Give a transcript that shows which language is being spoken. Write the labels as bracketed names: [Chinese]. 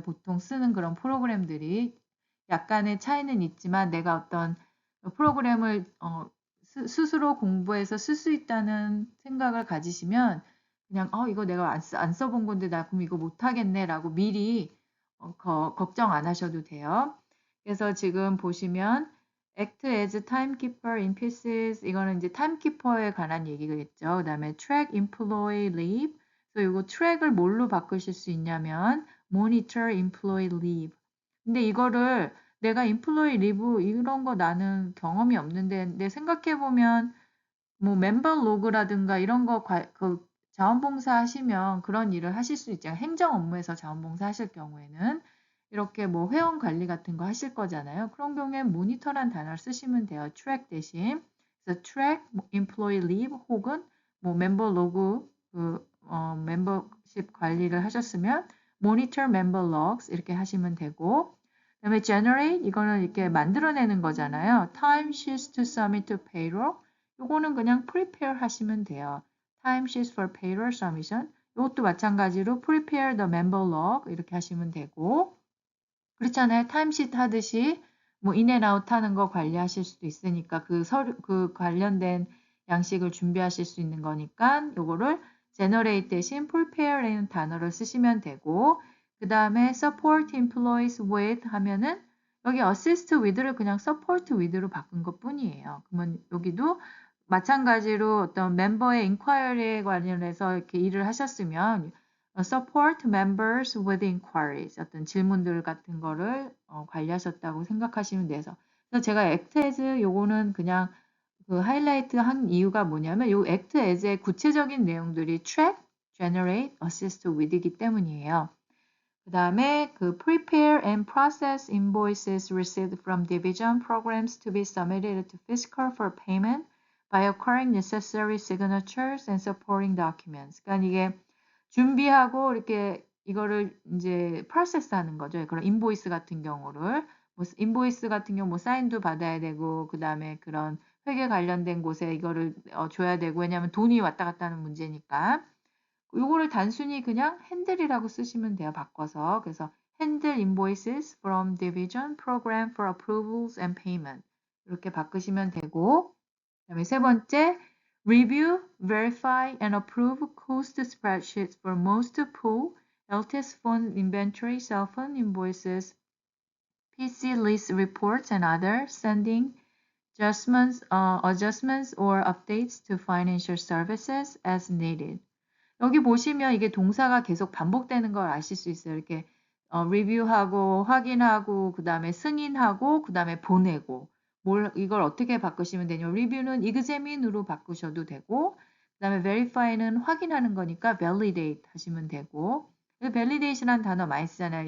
[Korean] 보통 쓰는 그런 프로그램들이 약간의 차이는 있지만 내가 어떤 프로그램을 스스로 공부해서 쓸 수 있다는 생각을 가지시면 그냥 이거 내가 안 써본 건데 나 그럼 이거 못하겠네라고 미리 걱정 안 하셔도 돼요. 그래서 지금 보시면 [English] act as timekeeper in pieces [Korean] 이거는 이제 timekeeper에 관한 얘기겠죠. 그다음에 [English] track employee leave. [Korean] 그래서 이거 track을 뭘로 바꾸실 수 있냐면 [English] monitor employee leave. [Korean] 근데 이거를 내가 employee leave 이런 거 나는 경험이 없는데 내 생각해 보면 뭐 멤버 로그라든가 이런 그 자원봉사 하시면 그런 일을 하실 수 있잖아요. 행정 업무에서 자원봉사 하실 경우에는 이렇게 뭐 회원 관리 같은 거 하실 거잖아요. 그런 경우엔 모니터란 단어를 쓰시면 돼요. track 대신. 그래서 track employee leave 혹은 뭐 멤버 로그 멤버십 관리를 하셨으면 [English] monitor member logs [Korean] 이렇게 하시면 되고 그다음에 generate 이거는 이렇게 만들어내는 거잖아요. [English] time sheets to submit to payroll [Korean] 요거는 그냥 [English] prepare [Korean] 하시면 돼요. [English] timesheets for payroll submission. [Korean] 이것도 마찬가지로 [English] prepare the member log [Korean] 이렇게 하시면 되고 그렇잖아요. timesheet 하듯이 뭐 in and out 하는 거 관리하실 수도 있으니까 그 관련된 양식을 준비하실 수 있는 거니까 요거를 generate 대신 prepare라는 단어를 쓰시면 되고 그 다음에 support employees with 하면은 여기 assist with를 그냥 support with로 바꾼 것 뿐이에요. 그러면 여기도 마찬가지로 어떤 멤버의 inquiry에 관련해서 이렇게 일을 하셨으면 [English] support members with inquiries [Korean] 어떤 질문들 같은 거를 관리하셨다고 생각하시면 돼서 그래서 제가 act as 요거는 그냥 그 하이라이트 한 이유가 뭐냐면 요 act as의 구체적인 내용들이 track, generate, assist with이기 때문이에요. 그 다음에 그 [English] prepare and process invoices received from division programs to be submitted to fiscal for payment by acquiring necessary signatures and supporting documents. [Korean] 그러니까 이게 준비하고 이렇게 이거를 이제 process 하는 거죠. 그런 인보이스 같은 경우를 뭐 인보이스 같은 경우 뭐 사인도 받아야 되고 그 다음에 그런 회계 관련된 곳에 이거를 줘야 되고 왜냐하면 돈이 왔다 갔다 하는 문제니까. 요거를 단순히 그냥 handle이라고 쓰시면 돼요. 바꿔서. 그래서 [English] handle invoices from division program for approvals and payment. [Korean] 이렇게 바꾸시면 되고 그다음에 세 번째 [English] review, verify and approve cost spreadsheets for most pool, LTS phone inventory, cell phone invoices, PC lease reports and other sending adjustments or updates to financial services as needed. [Korean] 여기 보시면 이게 동사가 계속 반복되는 걸 아실 수 있어요. 이렇게 리뷰하고 확인하고 그 다음에 승인하고 그 다음에 보내고 이걸 어떻게 바꾸시면 되냐면 리뷰는 examine으로 바꾸셔도 되고 그 다음에 verify는 확인하는 거니까 validate 하시면 되고 validate이라는 단어 많이 쓰잖아요.